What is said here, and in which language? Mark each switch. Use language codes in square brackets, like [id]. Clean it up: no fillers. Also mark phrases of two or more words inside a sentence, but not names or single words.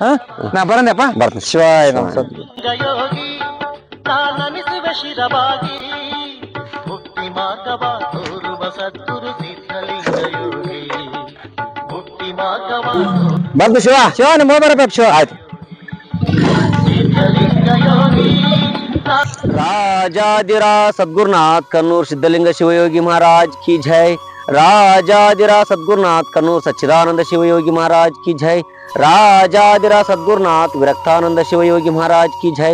[kn] ನಾ ಬರಂದಪ್ಪ ಬರ್ತೀನಿ ಶಿವಾಯ ಬರ್ದು ಶಿವ ಶಿವ ನಿಮ್ಮ ಬರಪ್ಪ ಶಿವ ಆಯ್ತು [hi] राजाधिराज सद्गुरुनाथ कन्नूर सिद्धलिंग शिवयोगी महाराज की जय। राजाधिराज सद्गुरुनाथ कन्नूर सच्चिदानंद शिवयोगी महाराज की जय। राजाधिराज सद्गुरुनाथ विरक्तानंद शिवयोगी महाराज की जय।